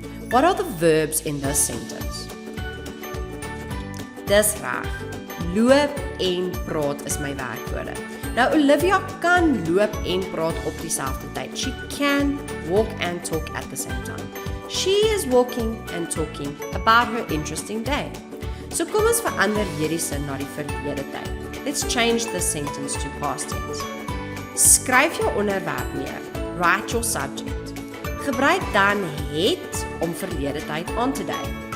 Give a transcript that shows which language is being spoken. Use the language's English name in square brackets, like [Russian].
[English] What are the verbs in this sentence? [Afrikaans] Dis reg. Loop en praat is my werkwoorde. Nou Olivia kan loop en praat op dieselfde tyd. [English] She can walk and talk at the same time. She is walking and talking about her interesting day. [Afrikaans] So kom ons verander hierdie sin na die verlede tyd. [English] Let's change the sentence to past tense. [Afrikaans] Skryf jou onderwerp neer. [English] Write your subject. [Afrikaans] Gebruik dan het om verlede tyd aan te dui.